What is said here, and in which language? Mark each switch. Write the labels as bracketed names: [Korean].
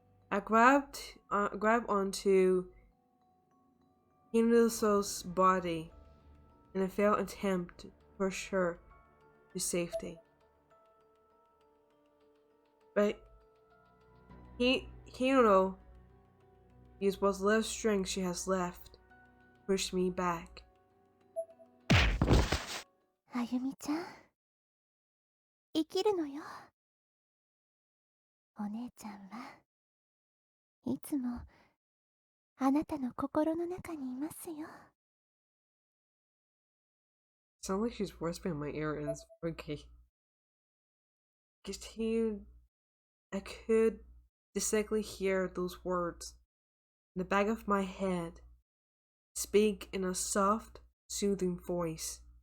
[English] I grabbed onto Hinduso's body in a failed attempt to push her to safety. But Hino used what little strength she has left, pushed me back. [Japanese] あゆみちゃん、生きるのよ。お姉ちゃんはいつもあなたの心の中にいますよ。 [English] Sounds like she's whispering in my ear and it's okay. I could distinctly hear those words in the back of my head speak in a soft, soothing voice.